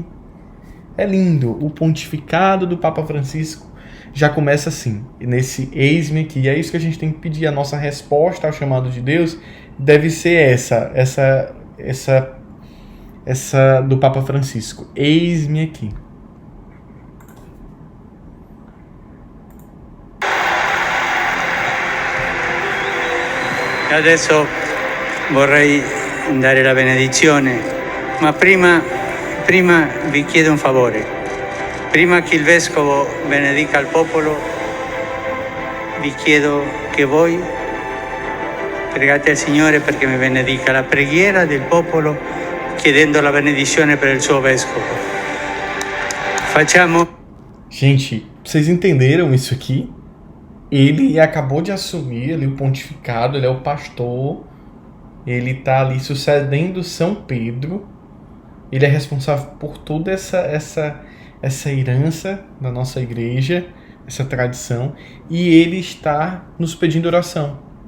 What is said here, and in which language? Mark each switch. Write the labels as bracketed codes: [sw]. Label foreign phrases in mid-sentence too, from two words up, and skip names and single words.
[pt] É lindo. O pontificado do Papa Francisco já começa assim, nesse eis-me aqui. E é isso que a gente tem que pedir. A nossa resposta ao chamado de Deus deve ser essa do Papa Francisco. Eis-me aqui. [it] Adesso vorrei dare la benedizione, ma prima vi chiedo un favore. Prima che il Vescovo benedica il popolo, vi chiedo che voi pregate al Signore perché mi benedica la preghiera del popolo, chiedendo la benedizione per il suo Vescovo. Facciamo. [pt] Gente, vocês entenderam isso aqui? Ele acabou de assumir ali o pontificado, ele é o pastor, ele está ali sucedendo São Pedro, ele é responsável por toda essa herança da nossa igreja, essa tradição, e ele está nos pedindo oração.